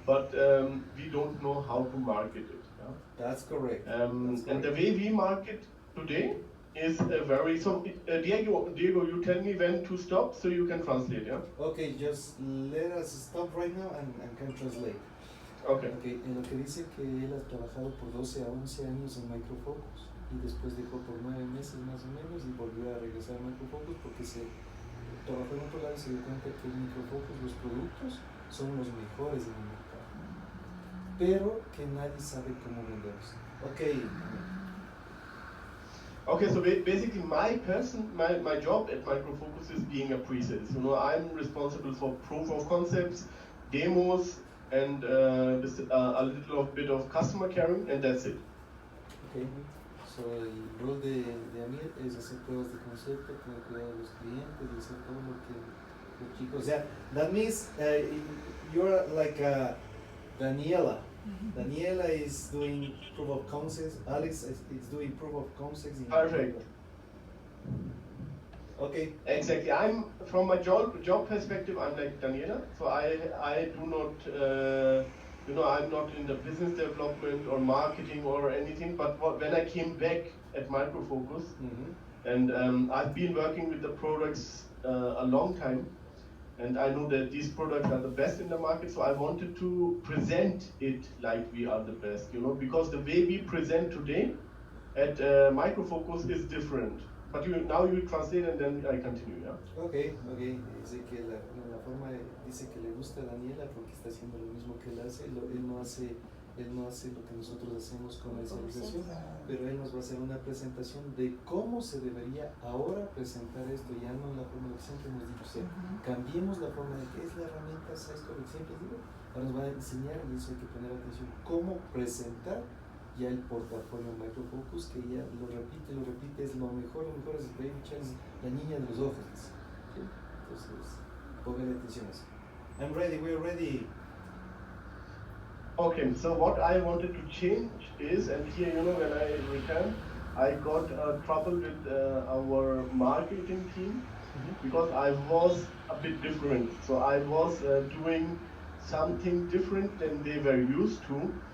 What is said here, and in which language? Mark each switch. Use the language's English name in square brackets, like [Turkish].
[English] but we don't know how to market it. Yeah? That's correct. That's And the correct. way we market today is very so. Diego, you tell me when to stop so you can translate. Yeah. Okay, just let us stop right now and can translate. Okay. [Spanish] Okay, en lo que dice que él ha trabajado por 12 a 11 años en Micro Focus y después dejó por 9 meses más o menos y volvió a regresar a Micro Focus porque se trabajó en otro lado y se dio cuenta que en Micro Focus los productos son los mejores en el mercado, pero que nadie sabe cómo venderlos. Okay. [English] Okay, so basically my job at Micro Focus is being a pre-sales. You know, I'm responsible for proof of concepts, demos, and a little bit of customer caring, and that's it. Okay. [Spanish] So, el rol de Amir es hacer pruebas de concepto, tener cuidado de los clientes y hacer todo lo que los chicos... O sea, [English] that means you're like Daniela. Daniela is doing proof of concepts. Alex is doing proof of concepts. Perfect. Okay. Exactly. I'm from my job perspective. I'm like Daniela. So I do not. I'm not in the business development or marketing or anything. But when I came back at Micro Focus, and I've been working with the products a long time, and I know that these products are the best in the market. So I wanted to present it like we are the best, because the way we present today at Micro Focus is different. But now you translate and then I continue, yeah? Okay. [Spanish] Dice que la forma, dice que le gusta a Daniela porque está haciendo lo mismo que él hace. Él no hace lo que nosotros hacemos comercialización, pero él nos va a hacer una presentación de cómo se debería ahora presentar esto, ya no en la forma de que siempre hemos dicho. O sea, cambiemos la forma de que es la herramienta, ¿sabes lo que siempre digo? Ahora nos va a enseñar, y eso hay que poner atención, cómo presentar ya el portafolio Micro Focus, que ya lo repite, es lo mejor es [English] Baby Child, [Spanish] es la niña de los ojos. ¿Sí? Entonces, póngale atención a eso. [English] I'm ready, we're ready. Okay, so what I wanted to change is, and here, when I returned, I got trouble with our marketing team because I was a bit different. So I was doing something different than they were used to.